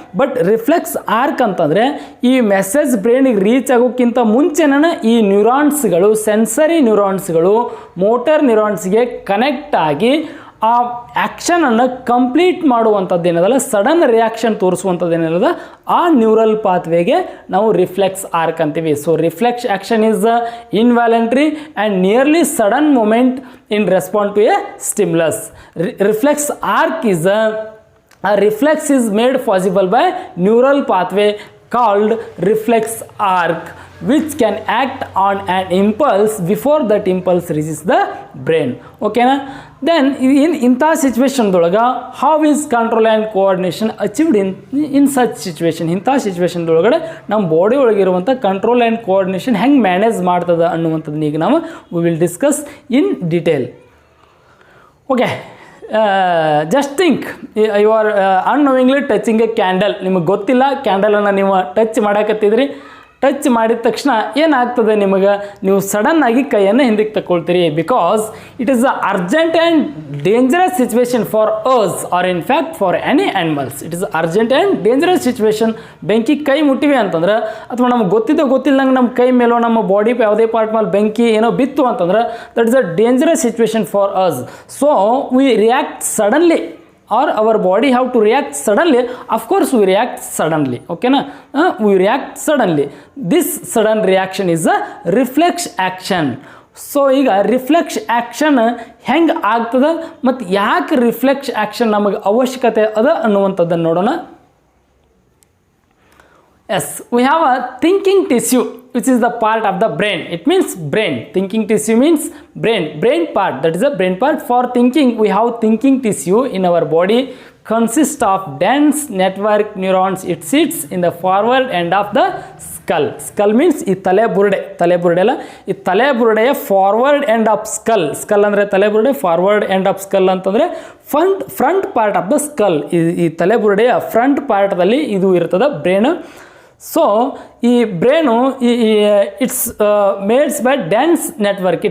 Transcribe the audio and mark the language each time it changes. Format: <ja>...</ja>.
<kn>But reflex arc ಅಂತಂದರೆ ಈ message ಬ್ರೈನಿಗೆ reach ಆಗೋಕ್ಕಿಂತ ಮುಂಚೆನೇ ಈ ನ್ಯೂರಾನ್ಸ್ಗಳು, ಸೆನ್ಸರಿ ನ್ಯೂರಾನ್ಸ್ಗಳು ಮೋಟರ್ ನ್ಯೂರಾನ್ಸ್ಗೆ ಕನೆಕ್ಟ್ ಆಗಿ ಆ ಆ್ಯಕ್ಷನನ್ನು ಕಂಪ್ಲೀಟ್ ಮಾಡುವಂಥದ್ದು ಏನದಲ್ಲ, ಸಡನ್ ರಿಯಾಕ್ಷನ್ ತೋರಿಸುವಂಥದ್ದು ಏನದ ಆ ನ್ಯೂರಲ್ ಪಾತ್ವೇಗೆ ನಾವು ರಿಫ್ಲೆಕ್ಸ್ ಆರ್ಕ್ ಅಂತೀವಿ.</kn> <en>So reflex action is the involuntary and nearly sudden movement in respond to a stimulus. Reflex arc is a reflex is made possible by neural pathway called reflex arc which can act on an impulse before that impulse reaches the brain.</en> <kn>ಓಕೆನಾ?</kn> <en>then</en> <kn>ಇಂಥ ಸಿಚುವೇಶನ್ದೊಳಗೆ</kn> <en>How is control and coordination achieved in such situation.</en> <kn>ಇಂಥ ಸಿಚುವೇಶನ್ದೊಳಗಡೆ ನಮ್ಮ body ಒಳಗಿರುವಂಥ control and coordination ಹೆಂಗೆ manage ಮಾಡ್ತದೆ ಅನ್ನುವಂಥದ್ದನ್ನ ಈಗ ನಾವು</kn> <en>We will discuss in detail. Okay, just think you are unknowingly touching a candle.</en> <kn>ನಿಮಗೆ ಗೊತ್ತಿಲ್ಲ, ಕ್ಯಾಂಡಲನ್ನು ನೀವು ಟಚ್ ಮಾಡಕತ್ತಿದ್ರಿ, ಟಚ್ ಮಾಡಿದ ತಕ್ಷಣ ಏನಾಗ್ತದೆ ನಿಮಗೆ, ನೀವು ಸಡನ್ನಾಗಿ ಕೈಯನ್ನು ಹಿಂದಕ್ಕೆ ತಗೊಳ್ತೀರಿ.</kn> <en>Because it is a urgent and dangerous situation for us or in fact for any animals. It is urgent and dangerous situation.</en> <kn>ಬೆಂಕಿ ಕೈ ಮುಟ್ಟಿವೆ ಅಂತಂದ್ರೆ, ಅಥವಾ ನಮ್ಗೆ ಗೊತ್ತಿಲ್ಲಂಗೆ ನಮ್ಮ ಕೈ ಮೇಲೋ ನಮ್ಮ ಬಾಡಿ ಯಾವುದೇ ಪಾರ್ಟ್ ಮೇಲೆ ಬೆಂಕಿ ಏನೋ ಬಿತ್ತು ಅಂತಂದ್ರೆ,</kn> <en>That is a dangerous situation for us. So we react suddenly, or our body have to react suddenly. Of course we react suddenly, okay na, we react suddenly. This sudden reaction is a reflex action.</en> <kn>So ಈಗ reflex action ಹೆಂಗೆ ಆಗ್ತದೆ ಮತ್ತು ಯಾಕೆ reflex action ನಮಗೆ ಅವಶ್ಯಕತೆ ಅದ ಅನ್ನುವಂಥದ್ದನ್ನು ನೋಡೋಣ.</kn> <en>Yes, we have a thinking tissue which is the part of the brain. It means brain. Thinking tissue means brain part. That is the brain part. For thinking, we have thinking tissue in our body consists of dense network neurons. It sits in the forward end of the skull. Skull means</en> <kn>ಈ ತಲೆಬುರುಡೆ ಅಲ್ಲ, ಈ ತಲೆಬುರುಡೆಯ forward end of skull ಅಂದರೆ ತಲೆಬುರುಡೆ, forward end of skull ಅಂತಂದರೆ</kn> <en>Front part of the skull.</en> <kn>ಈ ತಲೆಬುರುಡೆಯ front ಪಾರ್ಟ್ದಲ್ಲಿ ಇದು ಇರ್ತದೆ brain. So ಈ brain</kn> <en>It's mades by dense network.</en>